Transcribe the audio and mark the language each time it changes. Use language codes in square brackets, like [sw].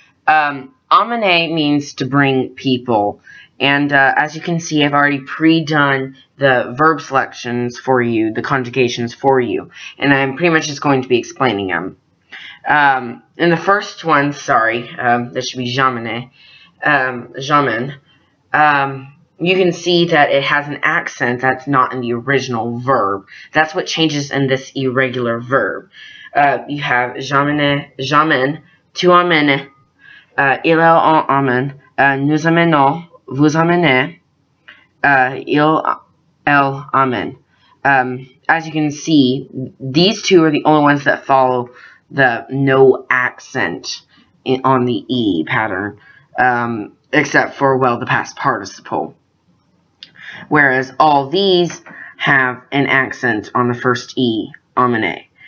[en] Amene means to bring people, and as you can see, I've already pre-done the verb selections for you, the conjugations for you, and I'm pretty much just going to be explaining them. In the first one, this should be jamene, jamen. You can see that it has an accent that's not in the original verb. That's what changes in this irregular verb. [fr] You have j'amène, tu amènes, il amène, nous amenons, vous amenez, elle amène. [en] As you can see, these two are the only ones that follow the no accent on the E pattern, except for, well, the past participle. Whereas all these have an accent on the first E, amene.